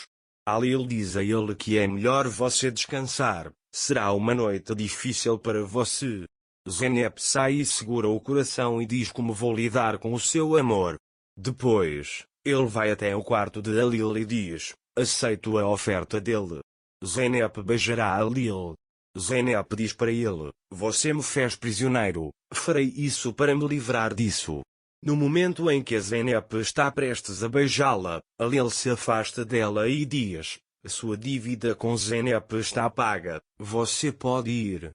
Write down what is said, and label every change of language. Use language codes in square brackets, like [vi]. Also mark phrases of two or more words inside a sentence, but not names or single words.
[pt] Aliel diz a ele que é melhor você descansar, será uma noite difícil para você. Zeynep sai e segura o coração e diz como vou lidar com o seu amor. Depois, ele vai até o quarto de Aliel e diz, aceito a oferta dele. Zeynep beijará Aliel. Zeynep diz para ele, você me fez prisioneiro, farei isso para me livrar disso. No momento em que Zeynep está prestes a beijá-la, Aliel se afasta dela e diz, sua dívida com Zeynep está paga, você pode ir.